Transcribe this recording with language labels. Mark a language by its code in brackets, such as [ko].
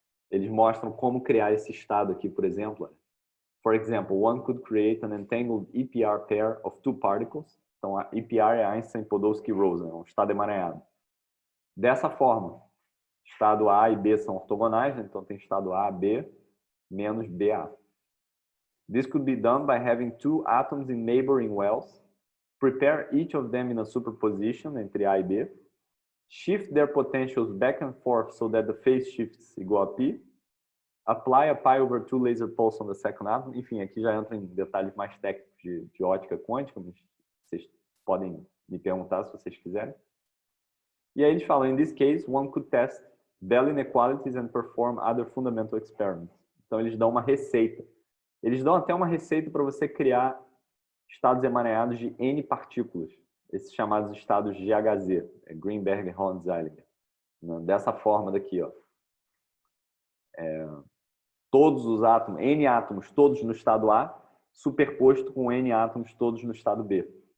[pt] Eles mostram como criar esse estado aqui, por exemplo. [en] For example, one could create an entangled EPR pair of two particles. [pt] Então, a EPR é Einstein-Podolsky-Rosen, é um estado emaranhado. Dessa forma, estado A e B são ortogonais, né? Então tem estado A, B, menos BA. [en] This could be done by having two atoms in neighboring wells, prepare each of them in a superposition [pt] entre A e B, [en] shift their potentials back and forth so that the phase shifts [pt] igual a π, [en] apply a π/2 laser pulse on the second atom. [pt] Enfim, aqui já entra em detalhes mais técnicos de ótica quântica, mas vocês podem me perguntar se vocês quiserem. E aí eles falam, [en] in this case, one could test Bell inequalities and perform other fundamental experiments. [pt] Então eles dão uma receita. Eles dão até uma receita para você criar estados emaranhados de N partículas. esses chamados estados GHZ, Greenberg-Horn-Zeilinger, né? Dessa forma daqui, ó. Todos os átomos, N átomos, todos no estado A, superposto com N átomos, todos no estado B.